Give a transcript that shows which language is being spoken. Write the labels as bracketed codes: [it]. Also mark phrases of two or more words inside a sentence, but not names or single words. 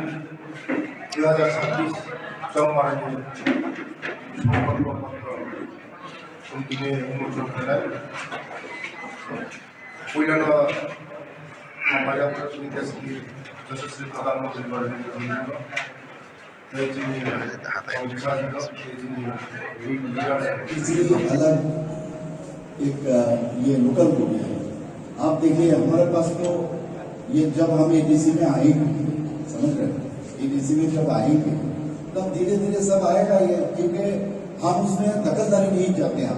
[brx] 2026 जौगानायनि संकल्प पत्र जों दिनै उन्मोचन होनाय पहिलानो माबायाव जोंनि देशनि यशस्वी प्रधानमन्त्री नरेन्द्र मोदी [hi] एक ये लोकल हो गया है। आप देखिए हमारे पास तो ये जब हम एडीसी में आएंगे, समझ रहे हैं, एडीसी में जब आएंगे तब धीरे धीरे सब आएगा ये, क्योंकि हम उसमें दखलदारी नहीं चाहते हैं।